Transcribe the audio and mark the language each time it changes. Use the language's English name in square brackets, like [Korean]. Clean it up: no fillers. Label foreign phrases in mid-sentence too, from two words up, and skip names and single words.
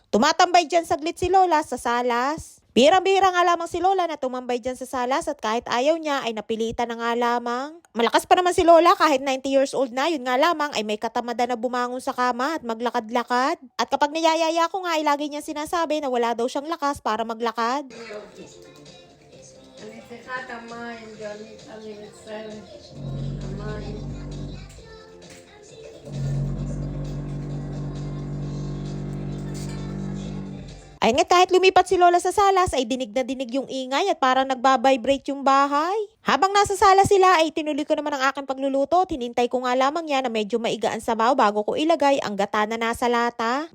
[Filipino] Tumatambay dyan saglit si Lola sa salas. Bihirang-bihira nga lamang si Lola na tumambay dyan sa salas at kahit ayaw niya ay napilitan na nga lamang. Malakas pa naman si Lola kahit 90 [English] years old [Filipino] na, yun nga lamang ay may katamada na bumangon sa kama at maglakad-lakad. At kapag niyayaya ko nga ay lagi niya sinasabi na wala daw siyang lakas para maglakad. [Hebrew] אני צריכה את המים, אני מצטערת. המים. [Filipino] Ay nga kahit lumipat si Lola sa salas ay dinig na dinig yung ingay at parang nagbabibrate yung bahay. Habang nasa sala sila ay tinuloy ko naman ang aking pagluluto. Tinintay ko nga lamang yan na medyo maiga ang sabaw bago ko ilagay ang gata na nasa lata.